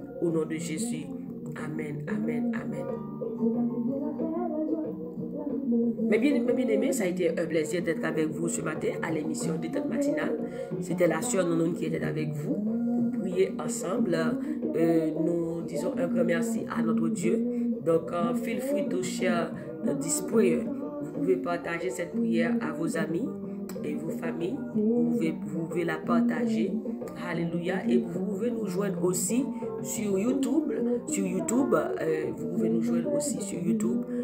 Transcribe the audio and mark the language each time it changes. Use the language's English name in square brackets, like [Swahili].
[French] Au nom de Jésus. Amen. Amen. Amen. Mais bien aimé, ça a été un plaisir d'être avec vous ce matin à l'émission Détente matinale. C'était la sœur Nonon qui était avec vous pour prier ensemble. Nous disons un grand merci à notre Dieu. Donc, [English] feel free to share this prayer. [French] Vous pouvez partager cette prière à vos amis et vos familles. Vous pouvez la partager. Alléluia. Et vous pouvez nous joindre aussi sur YouTube. Vous pouvez nous joindre aussi sur YouTube.